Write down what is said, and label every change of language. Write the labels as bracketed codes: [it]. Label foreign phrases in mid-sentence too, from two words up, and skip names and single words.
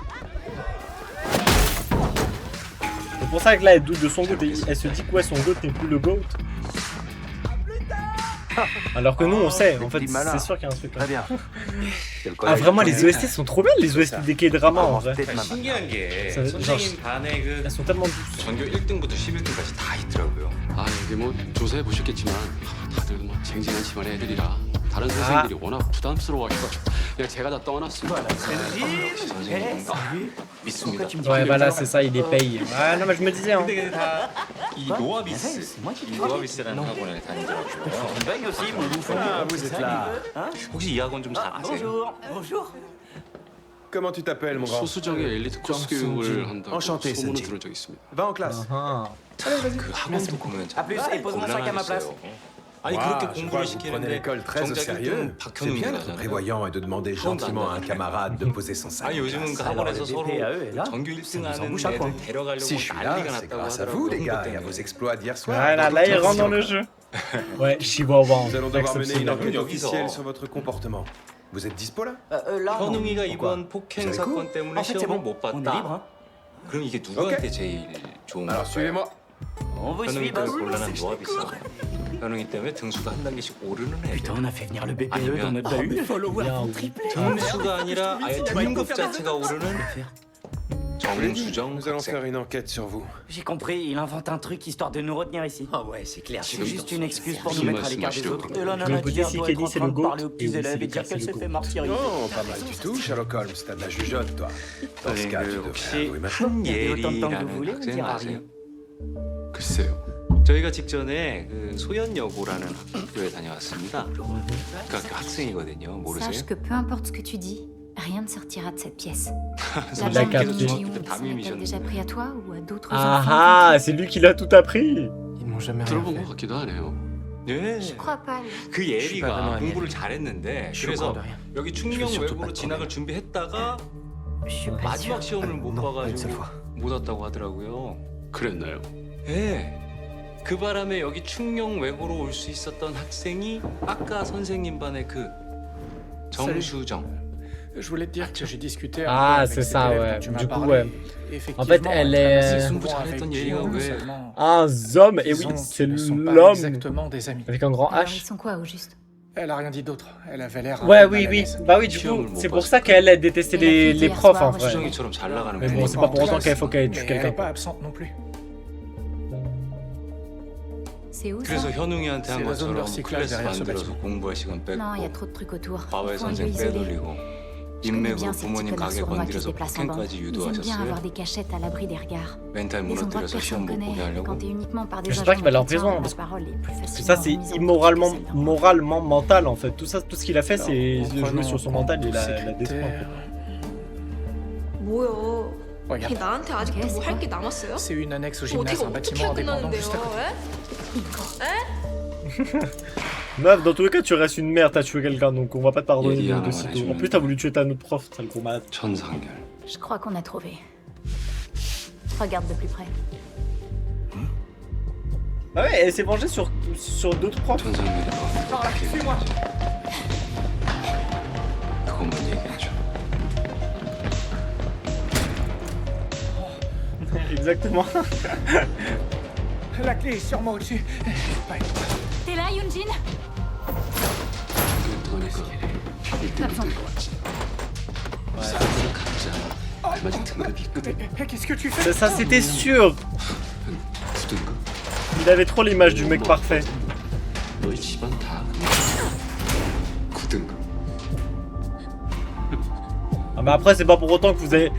[fr] C'est pour ça que là, elle doute de son goût. Elle se dit que ouais, son goût n'est plus le goût. Alors que nous, on sait. En fait, c'est sûr qu'il y a un truc là. bien. Ah, vraiment, les OST sont trop belles, les OST des K-drama en vrai. [ko] 신기한 게 [fr] genre, [ko] 선생님 반에 그 [fr] elles sont tellement douces. [ko] 전교 1등부터 11등까지 다 있더라고요. 아 여기 뭐 조사해 보셨겠지만 다들 뭐 쟁쟁한 집안의 애들이라 다른 선생님들이 워낙 부담스러워하셔가지고 그냥 제가 다 떠났습니다. 선생님 믿습니다. [fr] Ouais, voilà, c'est ça, il les paye. Ah non, mais je me disais, hein. [ko] 근데 다 이 노아비스, 이 노아비스라는 학원에 다니더라고요. [fr] Ah, vous êtes là. [ko] 혹시 이 학원 좀 잘 아세요? [fr] Comment tu t'appelles, mon grand? [ko] 소수정의 엘리트 코스 교육을 한다고 [fr] Enchanté, [ko] 소문을 [fr] Senji. [ko] 들은 적이 있습니다. [fr] Va en classe. [ko] 그 학원도 보면 참 곤란하겠어요. 아니 [fr] Ouah, [ko] 그렇게 [fr] je [ko] 공부를 [fr] vois que vous prenez [ko] 시키는데 [fr] l'école très au [ko] 정작 [fr] sérieux. [ko] 1등은 [fr] C'est [ko] 박현웅이 [fr] bien d'être [ko] 나잖아요. [fr] prévoyant et de demander gentiment à un camarade de poser son sac. [ko] 아니 요즘은 그 학원에서 서로 전교 1등 하는 애들 데려가려고 [fr] Si je suis là, [ko] 난리가 [fr] c'est [ko] 났다고 [fr] grâce à vous, [ko] 하더라고요. [fr] les gars, et à vos exploits d'hier soir. Voilà, là, il rentre dans le jeu. Ouais, Chihuahua. Nous allons devoir mener une Exceptionnel. enquête [ko] 여기서. [fr] officielle sur votre comportement. Vous êtes dispo là? [ko] 현웅이가 이번 폭행 [fr] Vous avez [ko] 사건 [fr] cours? [ko] 때문에 시험을 못 봤다. 그럼 이게 누구한테 제일 좋은 [fr] Alors suivez-moi. [ko] 현웅이가 곤란한 노합이 있어. 현웅이 때문에 등수가 한 단계씩 오르는 애. 아니면 등수가 아니라 아예 등급 자체가 오르는 정수정 [fr] Nous allons [ko] 학생. [fr] faire une enquête sur vous. J'ai compris, il invente un truc histoire de nous retenir ici. Ah ouais, c'est clair. C'est juste une excuse pour nous Qui mettre à l'écart des autres. Et là, Le Nana petit Diaz ici doit qui être dit en c'est train le de GOAT. parler aux petits Et oui, élèves c'est et dire le qu'elle s'est GOAT. fait martyriser. Non, pas mal du tout, Sherlock Holmes. T'as de la jugeote, toi. Dans ce cas, tu devrais [ko] 혹시 [fr] avouer maintenant. [ko] 한예리라는 학생 아세요? 글쎄요. 저희가 직전에 그 소연여고라는 학교에 다녀왔습니다. 그 학교 학생이거든요. [fr] Sache [ko] 모르세요? [fr] que peu importe ce que tu dis, rien ne sortira de cette pièce. La Il a bande capté. de Guillaume, ça a-t-elle déjà pris à toi ou à d'autres Ah ah, c'est lui qui l'a tout appris. Ils m'ont jamais rien [ko] 들어본 [fr] fait. [ko] 것 같기도 하네요. 네. [fr] Je crois pas. [ko] 그 [fr] Je suis pas vraiment [ko] 예리가 [fr] un [ko] 공부를 [fr] Yéli. [ko] 잘했는데 [fr] Je suis [ko] 그래서 [fr] au courant de rien. [ko] 여기 [fr] Je [ko] 충령 [fr] vais surtout [ko] 외고로 [fr] pas te [ko] 진학을 [fr] promettre. [ko] 준비했다가 [fr] Je suis pas [ko] 마지막 [fr] sûre. [ko] 시험을 못 [fr] Non, pas une seule [ko] 봐가지고 [fr] fois. [ko] 못 왔다고 하더라고요. 그랬나요? 네. 그 바람에 여기 충령 외고로 올 수 있었던 학생이 아까 선생님 반의 그 정수정. [fr] Je voulais te dire que j'ai discuté Ah, avec c'est cet ça, élève ouais. dont tu m'as Du coup, parlé. ouais. Et En fait, effectivement, elle est est- assez Ils souvent sont avec [ko] 잘했던 [fr] Guillaume, [ko] 얘기가 왜- [fr] seulement Un homme, et oui, disons c'est qu'ils sont pas l'homme exactement des amis. avec un grand Alors, ils H. sont quoi au juste? Elle a rien dit d'autre. Elle avait l'air un Ouais, peu oui, mal à oui. l'aise. Bah oui, du coup, c'est pour ça qu'elle a détesté Et la fille les d'hier profs soir en vrai. [ko] 수정이처럼 잘 나가는 [fr] Mais bon, [ko] 분이 [fr] c'est pas pour En autant classe, qu'il faut qu'elle mais tue elle est quelqu'un. pas absente non plus. C'est où ça? [ko] 그래서 현웅이한테 한 [fr] C'est la zone de [ko] 것처럼 [fr] recyclage [ko] 클래스 [fr] derrière ce [ko] 만들어서 [fr] bâtiment. [ko] 공부할 시간 [fr] Non, il y a [ko] 뺏고 [fr] trop de trucs autour. [ko] 과외 [fr] Il faut un lieu [ko] 선생 [fr] isolé. [ko] 빼돌리고 [fr] Je connais bien [ko] 인맥으로 [fr] ces [ko] 부모님 [fr] petits connards [ko] 가게 [fr] sournois qui se [ko] 건드려서 [fr] déplacent en bande. [ko] 폭행까지 [fr] Ils aiment bien [ko] 유도하셨어요. [fr] avoir des cachettes à l'abri des regards. [ko] 멘탈 [fr] Les endroits que [ko] 무너뜨려서 시험 [fr] personne [ko] 못 보게 [fr] connaît. [ko] 하려고. [fr] Quand t'es uniquement par des J'espère qu'il va aller en agents prison, chrétiens, parce la parole est plus que facilement ça, c'est remise en immoralement, cause que celle d'un moralement mental en fait. Tout ça, tout ce qu'il a fait, c'est En jouer prenant sur son en compte mental et tous ces la détruire. critères, [ko] 뭐요? [fr] Regarde. [ko] 나한테 아직도 [fr] Ok, [ko] 뭐 [fr] c'est [ko] 할 게 남았어요? [fr] C'est une annexe au [ko] 어떻게 [fr] gymnase, un [ko] 어떻게 [fr] bâtiment indépendant [ko] 끝나는데요? [fr] juste à côté. Meuf, dans tous les cas, tu restes une merde, t'as tué quelqu'un, donc on va pas te pardonner Il y a de un sitôt. En management. plus, t'as voulu tuer ta autre prof, sale gros malade. [ko] 천상결. [fr] Je crois qu'on a trouvé. Regarde de plus près. Bah ouais, elle s'est vengée sur d'autres profs. [ko] 천상결이 어떻게 되는지 그것만 얘기해줘. [fr] Exactement. La clé est sûrement au-dessus. T'es là, Yoonjin? [ko] 그러니까 [fr] Pas besoin. [ko] 사람들은 각자 알맞은 등급이 있거든. [fr] Qu'est-ce que tu fais? Ça, c'était sûr. [ko] 부등급. [fr] Il avait trop l'image du mec parfait. [ko] 너희 집안 다 9등급. [fr] Ah, mais après, c'est pas pour autant que vous avez.